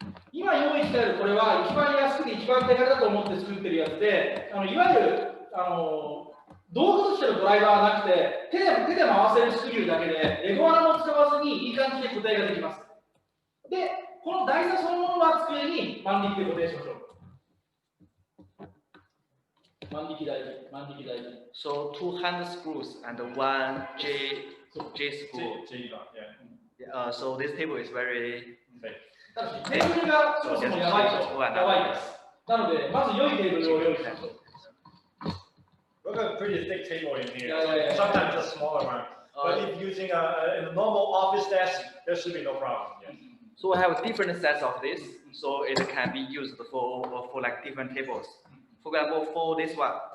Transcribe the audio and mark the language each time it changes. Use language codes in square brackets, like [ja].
[ja] 今用意してあるこれは一番安くて一番手軽だと思って作ってるやつで、いわゆる道具としてのドライバーはなくて手で回せるスクリューだけでレゴ穴も使わずにいい感じで固定ができます。で、この台座そのものは机に万力で固定しましょう。万力大事。 [en] So two hand screws and one J screw. So this table is very. [ja] ただしテーブルがそもそもやばいです。なので、まず良いテーブルを用意しましょう。 [en] We've got a pretty thick table in here. Yeah. Sometimes a smaller one. But if using a normal office desk, there should be no problem. Yeah. So I have different sets of this, so it can be used for like different tables. For example, for this one.